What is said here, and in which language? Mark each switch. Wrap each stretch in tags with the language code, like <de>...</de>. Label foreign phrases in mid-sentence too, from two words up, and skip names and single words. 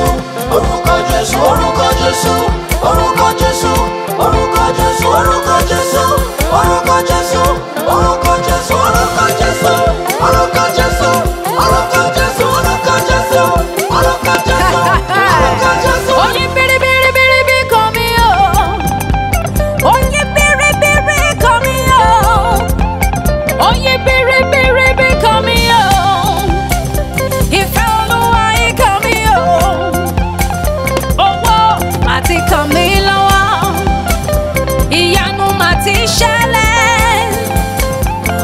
<yo>orúkọ Jésù, orúkọ Jésù, orúkọ Jésù, orúkọ Jésù, orúkọ Jésù, orúkọ Jésù, orúkọ Jésù, orúkọ Jésù, orúkọ Jésù, orúkọ Jésù, orúkọ Jésù, orúkọ Jésù, orúkọ Jésù. Oye biri</yo> <en>come here.</en> <yo>Oye biri</yo> <en>come here.</en> <yo>Oye biri</yo> <en>come here.</en> <yo>Ìfẹ́ Olúwa yìí</yo> <en>come here.</en> <yo>Owó máa ti kàn mí lọ́wọ́. Ìyanu máa ti ṣẹlẹ̀.</yo>